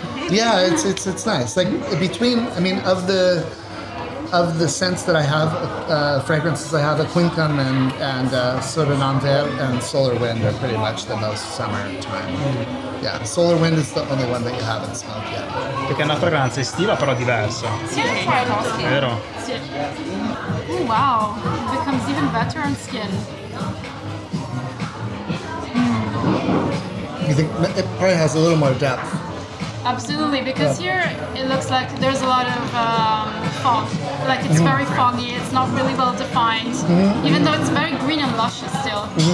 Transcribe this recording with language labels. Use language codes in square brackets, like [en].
[en] Yeah, it's nice. Like between, I mean, of the scents that I have, fragrances I have, Aquincum and Surinam Vert and Solar Wind are pretty much the most summertime. Yeah, Solar Wind is the only one that you haven't smelled yet. [it] Perché è una fragranza estiva però diversa. [en] Sì, try it on skin. [it] Vero? [en] Oh, wow, it becomes even better on skin. You think it probably has a little more depth? Absolutely, because here it looks like there's a lot of fog. Like it's very foggy, it's not really well defined, even though it's very green and luscious still.